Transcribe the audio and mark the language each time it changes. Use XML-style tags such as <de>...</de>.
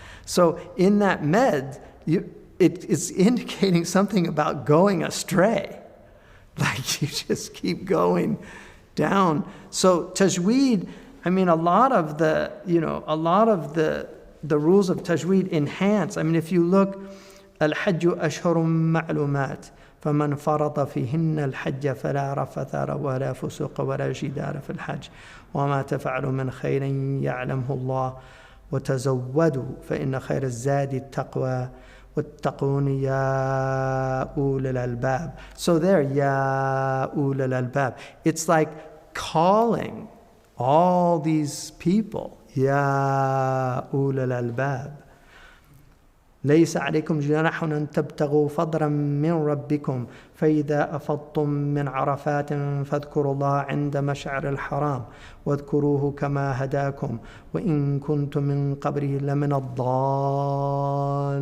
<en>So in that med, it's indicating something about going astray. Like you just keep going down. So Tajweed, a lot of the rules of Tajweed enhance. If you look,</en> <ar>الحج أشهر معلومات فمن فرض فيهن الحج فلا رفث ولا فسوق ولا جدال في الحج وما تفعلوا من خير يعلمه الله وتزودوا فإن خير الزاد التقوى وَاتَّقُونِ يَا أُولِي الْأَلْبَابِ.</ar> <en>So there,</en> <ar>يَا أُولِي الْألْبَابِ.</ar> <en>It's like calling all these people,</en> <ar>يَا أُولِي الْألْبَابِ. ليس عليكم جناح أن تبتغوا فضلا من ربكم فإذا أفضتم من عرفات فاذكروا الله عند مشعر الحرام واذكروه كما هداكم وإن كنتم من قبله لمن الضالين.</ar>